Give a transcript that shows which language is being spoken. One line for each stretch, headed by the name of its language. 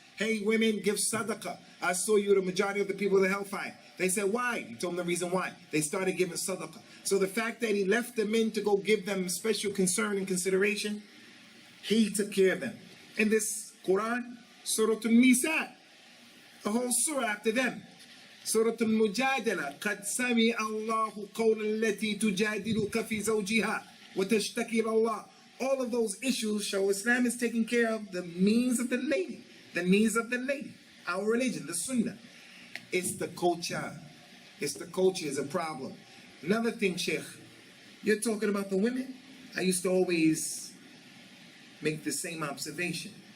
English: Hey women, give sadaqah. I saw you the majority of the people of the hellfire. They said, why? He told them the reason why. They started giving sadaqah. So the fact that he left the men to go give them special concern and consideration, he took care of them. In this Quran, Surah Al-Nisa, a whole surah after them.
Arabic: Surah Al-Mujadala, قَدْ سَمِعَ اللَّهُ قَوْلَ الَّتِي تُجَادِلُكَ فِي زَوْجِهَا وَتَشْتَكِي إِلَى اللَّهِ.
English: All of those issues show Islam is taking care of the needs of the lady. The needs of the lady. Our religion, the Sunnah. It's the culture. It's the culture is a problem. Another thing, Sheikh, you're talking about the women. I used to always make the same observation.